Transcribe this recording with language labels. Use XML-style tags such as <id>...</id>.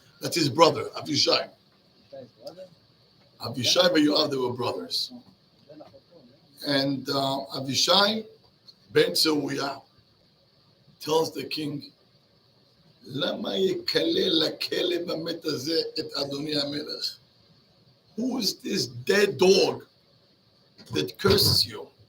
<en>That's his brother, Avishai. Avishai and Yoav, they were brothers. And Avishai ben Tzeruya tells the king,</en> <he>למה יקלל לכלב המת הזה את אדוני המלך?</he> <en>Who is this dead dog that curses you?</en>